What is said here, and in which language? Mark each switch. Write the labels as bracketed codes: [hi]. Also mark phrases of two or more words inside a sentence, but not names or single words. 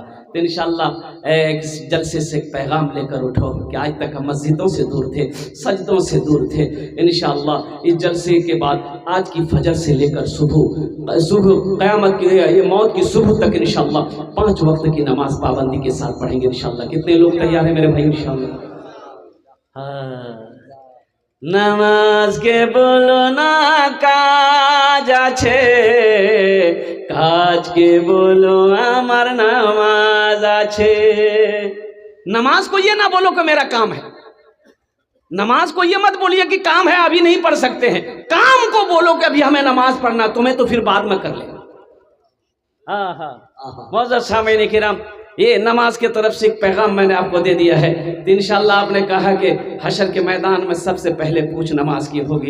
[ur] تو انشاءاللہ ایک جلسے سے ایک پیغام لے کر اٹھو کہ آج تک ہم مسجدوں سے دور تھے، سجدوں سے دور تھے، انشاءاللہ اس جلسے کے بعد آج کی فجر سے لے کر صبح قیامت کی یہ موت کی صبح تک انشاءاللہ 5 وقت کی نماز پابندی کے ساتھ پڑھیں گے انشاءاللہ۔ کتنے لوگ تیار ہیں میرے بھائی انشاءاللہ؟ [bn] নামাজকে বলো না কাজ আছে, কাজ কে বলো আমার নামাজ আছে۔ [ur] نماز کو یہ نہ بولو کہ میرا کام ہے، نماز کو یہ مت بولیے کہ کام ہے ابھی نہیں پڑھ سکتے ہیں، کام کو بولو کہ ابھی ہمیں نماز پڑھنا، تمہیں تو پھر بعد میں کر لیں۔ معزز سامعین کرام یہ نماز کے طرف سے ایک پیغام میں نے آپ کو دے دیا ہے، تو انشاءاللہ آپ نے کہا کہ حشر کے میدان میں سب سے پہلے پوچھ نماز کی ہوگی۔